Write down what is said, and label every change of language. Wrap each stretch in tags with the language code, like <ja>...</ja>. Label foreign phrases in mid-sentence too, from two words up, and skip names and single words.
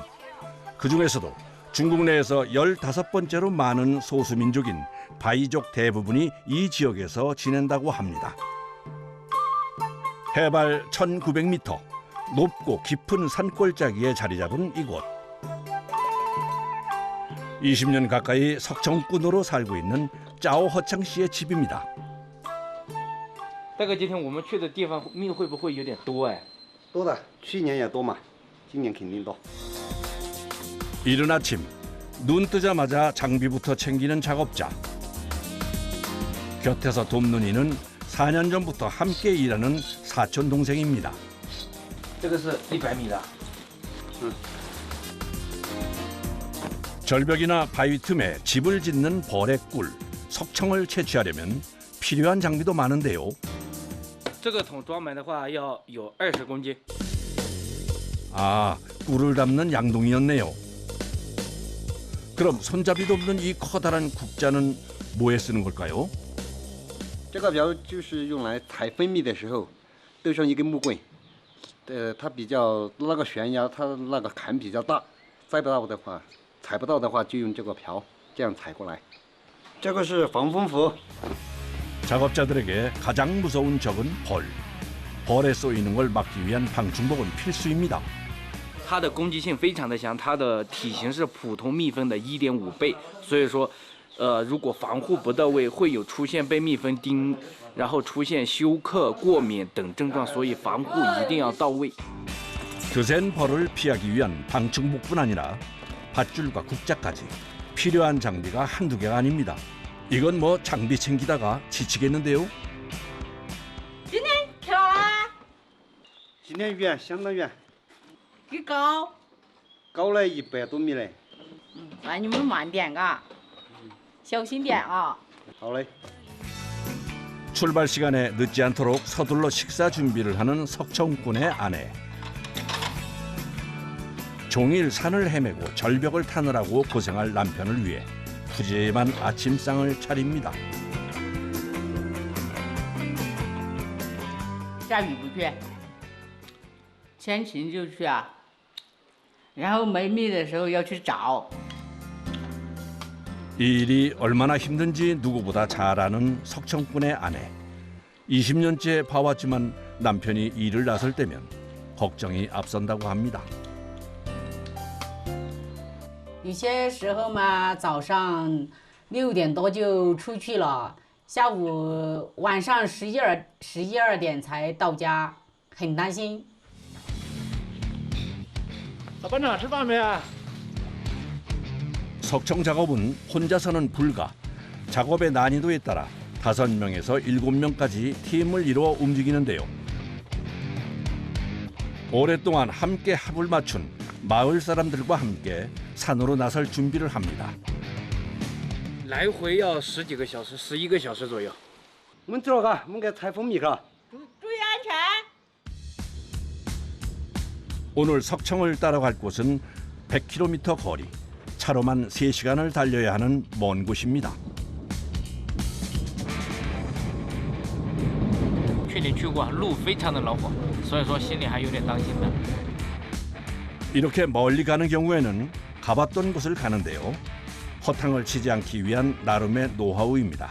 <ko>그중에서도 중국 내에서 15번째로 많은 소수민족인 바이족 대부분이 이 지역에서 지낸다고 합니다. 해발 1,900m, 높고 깊은 산골짜기에 자리 잡은 이곳. 20년 가까이 석청꾼으로 살고 있는 짜오허창 씨의 집입니다.</ko> <zh>大哥，今天我们去的地方蜜会不会有点多哎？多的，去年也多嘛，今年肯定多。</zh> <ko>이른 아침 눈 뜨자마자 장비부터 챙기는 작업자. 곁에서 돕는 이는 4년 전부터 함께 일하는 사촌 동생입니다.</ko> <zh>这个是100米的。</zh> <ko>절벽이나 바위 틈에 집을 짓는 벌의 꿀, 석청을 채취하려면 필요한 장비도 많은데요.</ko> <zh>这个桶装满的话要有20公斤。</zh> <ko>아, 꿀을 담는 양동이였네요. 그럼 손잡이도 없는 이 커다란 국자는 뭐에 쓰는 걸까요?</ko> <zh>这个瓢就是用来采蜂蜜的时候，都上一根木棍，它比较那个悬崖，它那个坎比较大，摘不到的话，采不到的话就用这个瓢这样采过来。这个是防风服。</zh> <ko>작업자들에게 가장 무서운 적은 벌. 벌에 쏘이는 걸 막기 위한 방충복은 필수입니다.</ko> <zh>它的攻击性非常的强，它的体型是普通蜜蜂的1.5倍，所以说，如果防护不到位，会有出现被蜜蜂叮，然后出现休克、过敏等症状，所以防护一定要到位。</zh> <ko>그센 벌을 피하기 위한 방충복뿐 아니라 밧줄과 국자까지 필요한 장비가 한두 개가 아닙니다. 이건 뭐 장비 챙기다가 지치겠는데요.</ko> <zh>今天跳啊，今天远，相当远，几高？高了100多米嘞。那你们慢点啊，小心点啊。好嘞。</zh> <ko>출발 시간에 늦지 않도록 서둘러 식사 준비를 하는 석청꾼의 아내. 종일 산을 헤매고 절벽을 타느라고 고생할 남편을 위해 푸짐한 아침상을 차립니다.</ko> <zh>下雨不去，天晴就去啊。然后没蜜的时候要去找。</zh> <ko>이 일이 얼마나 힘든지 누구보다 잘 아는 석청꾼의 아내. 20년째 봐왔지만 남편이 일을 나설 때면 걱정이 앞선다고 합니다.</ko> <zh>有些时候嘛，早上6点多就出去了，下午晚上11、12点才到家，很担心。老班长吃饭没啊？</zh> <ko>석청 작업은 혼자서는 불가. 작업의 난이도에 따라 5명에서 7명까지 팀을 이루어 움직이는데요. 오랫동안 함께 합을 맞춘 마을 사람들과 함께 산으로 나설 준비를 합니다.</ko> <zh>来回要10几个小时，11个小时左右。我们走了，我们给采蜂蜜了。注意安全。</zh> <ko>오늘 석청을 따라갈 곳은 100km 거리. 차로만 3시간을 달려야 하는 먼 곳입니다.</ko> <zh>去年去过，路非常的恼火，所以说心里还有点担心的。</zh> <ko>이렇게 멀리 가는 경우에는 가봤던 곳을 가는데요. 허탕을 치지 않기 위한 나름의 노하우입니다.</ko>